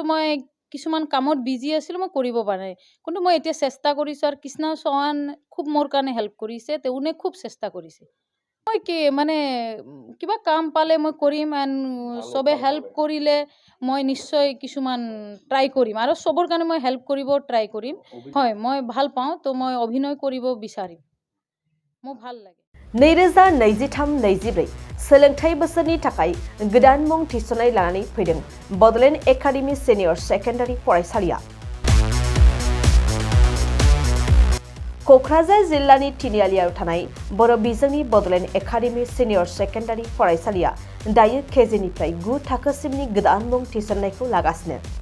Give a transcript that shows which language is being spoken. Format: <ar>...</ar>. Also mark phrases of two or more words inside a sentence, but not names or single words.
<as>মই কিছুমান কামত বিজি আছিল মই কৰিব পৰা নাই কিন্তু মই এতিয়া চেষ্টা কৰিছো আৰু কৃষ্ণ চৌহান খুব মোৰ কাৰণে হেল্প কৰিছে তেউনে খুব চেষ্টা কৰিছে মই কি মানে কিবা কাম পালে মই কৰিম এন্ড সবে হেল্প কৰিলে মই নিশ্চয় কিছুমান ট্রাই কৰিম আৰু সবৰ কাৰণে মই হেল্প কৰিব ট্রাই কৰিম হয় মই ভাল পাওঁ তো মই অভিনয় কৰিব বিচাৰিম মোৰ ভাল লাগে</as> <brx>2023-24 सोलोंथाइ बोसोरनि थाखाय गोदान मुं थिसननाय लानानै फैदों बडलेण्ड एकाडेमि सिनियर सेकेन्डारि फरायसालिया क'क्राझार जिल्लानि तिनिआलियाव थानाय बर' बिजोंनि बडलेण्ड एकाडेमि सिनियर सेकेन्डारि फरायसालिया दायो केजिनिफ्राय 9 थाखोसिमनि गोदान मुं थिसननायखौ लागासिनो</brx>